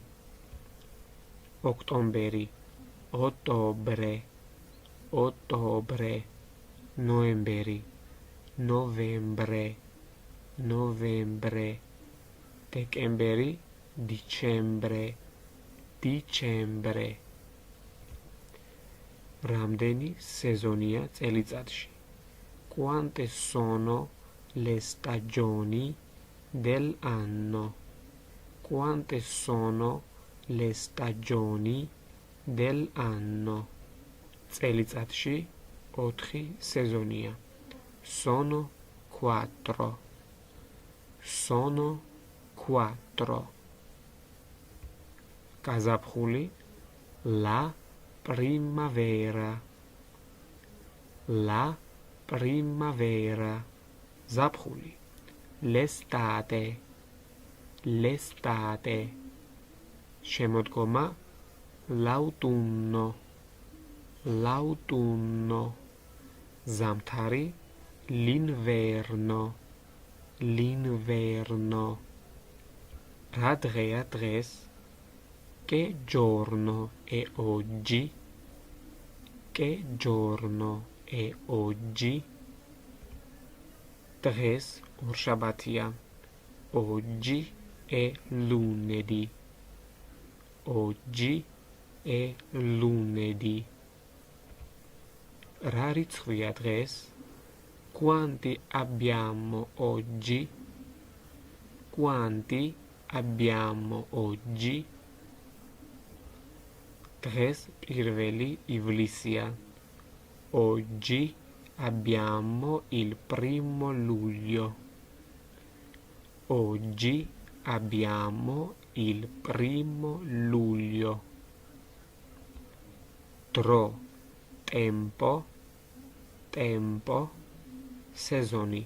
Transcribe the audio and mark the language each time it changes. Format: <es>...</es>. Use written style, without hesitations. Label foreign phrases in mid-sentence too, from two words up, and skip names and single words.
<it>Ottobre, ottobre, ottobre. Novembre, novembre, novembre. Decembre, dicembre, dicembre.</it> <ka>რამდენი სეზონია წელიწადში?</ka> <it>Quante sono le stagioni dell'anno? Quante sono le stagioni dell'anno?</it> <ka>წელიწადში 4 სეზონია.</ka> <it>Sono 4. sono quattro. Gazapxuli la primavera. La primavera. Zapxuli l'estate. L'estate. Შემოდგომა l'autunno. L'autunno. Zamthari l'inverno. L'inverno.</it> <ka>Რა დღეა დღეს?</ka> <it>Che giorno è oggi? Che giorno è oggi?</it> <ka>Დღეს ორშაბათია.</ka> <it>Oggi è lunedì. Oggi è lunedì.</it> <ka>Რა რიცხვია დღეს?</ka> <it>Quanti abbiamo oggi? Quanti abbiamo oggi?</it> <ka>დღეს პირველი ივლისია.</ka> <it>Oggi abbiamo il 1 luglio. Oggi abbiamo il 1 luglio. Dro, tempo, tempo, sezoni.</it>